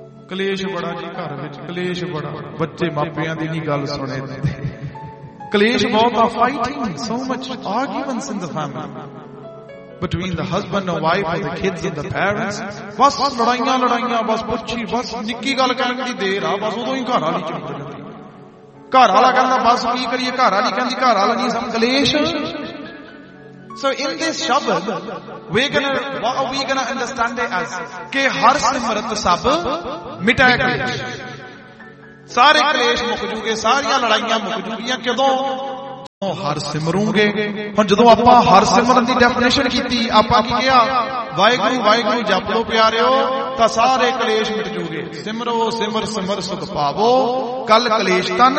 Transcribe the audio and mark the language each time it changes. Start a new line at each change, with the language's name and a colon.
Punjabi: ਕਲੇਸ਼ ਬੜਾ ਜੀ ਘਰ ਵਿੱਚ, ਕਲੇਸ਼ ਬੜਾ, ਬੱਚੇ ਮਾਪਿਆਂ ਦੀ ਨਹੀਂ ਗੱਲ ਸੁਣੇ, ਕਲੇਸ਼ ਬਹੁਤ ਆ,
English: fighting so much arguments in the family between the husband and wife and the kids and the parents,
Punjabi: ਬਸ ਲੜਾਈਆਂ ਲੜਾਈਆਂ, ਬਸ ਪੁੱਛੀ, ਬਸ ਨਿੱਕੀ ਗੱਲ ਕਰਨ ਦੀ ਦੇਰ ਆ, ਬਸ ਉਦੋਂ ਹੀ ਘਰ ਵਾਲੀ ਚੁੱਪ ਜਾਂਦੀ, ਘਰ ਵਾਲਾ ਕਹਿੰਦਾ ਬਸ ਕੀ ਕਰੀਏ, ਘਰ ਵਾਲੀ ਕਹਿੰਦੀ ਘਰ ਵਾਲਾ ਨਹੀਂ, ਸਭ ਕਲੇਸ਼.
English: So in this Shabad, what are we going to understand it as?
Punjabi: Ke har simrat sab mitai kalesh. ਸਾਰੇ ਕਲੇਸ਼ ਮੁੱਕ ਜੂਗੇ, ਸਾਰੀਆਂ ਲੜਾਈਆਂ ਮੁੱਕ ਜੂਗੀਆਂ। ਕਦੋਂ? ਜਦੋਂ ਹਰ ਸਿਮਰੂਗੇ। ਹੁਣ ਜਦੋਂ ਆਪਾਂ ਹਰ ਸਿਮਰਨ ਦੀ ਡੈਫੀਨੇਸ਼ਨ ਕੀਤੀ, ਆਪਾਂ ਕੀ ਕਿਹਾ? ਵਾਹਿਗੁਰੂ ਵਾਹਿਗੁਰੂ ਜਪ ਲਓ ਪਿਆਰਿਓ, ਤਾਂ ਸਾਰੇ ਕਲੇਸ਼ ਮਿਟ ਜੂਗੇ। ਸਿਮਰੋ ਸਿਮਰ ਸਿਮਰ ਸੁਖ ਪਾਵੋ, ਕੱਲ ਕਲੇਸ਼ ਤਨ।